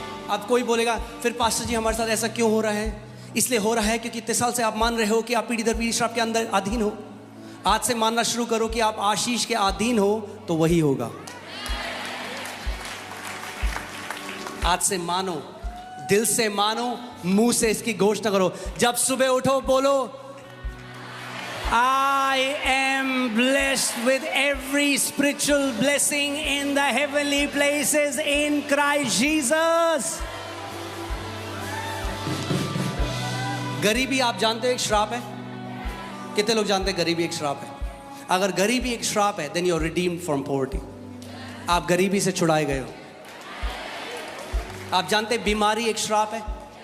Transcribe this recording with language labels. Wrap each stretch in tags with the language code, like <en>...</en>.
<hi>अब कोई बोलेगा, फिर पास्टर जी हमारे साथ ऐसा क्यों हो रहा है? इसलिए हो रहा है क्योंकि इतने साल से आप मान रहे हो कि आप पीढ़ी दर पीढ़ी श्राप के अंदर अधीन हो। आज से मानना शुरू करो कि आप आशीष के अधीन हो, तो वही होगा। आज से मानो, दिल से मानो, मुंह से इसकी घोषणा करो। जब सुबह उठो बोलो,</hi> <en>I am blessed with every spiritual blessing in the heavenly places in Christ Jesus.</en> <hi>गरीबी आप जानते हो एक श्राप है? कितने लोग जानते हैं गरीबी एक श्राप है? अगर गरीबी एक श्राप है,</hi> <en>then you are redeemed from poverty.</en> <hi>आप गरीबी से छुड़ाए गए हो। आप जानते हैं बीमारी एक श्राप है?</hi>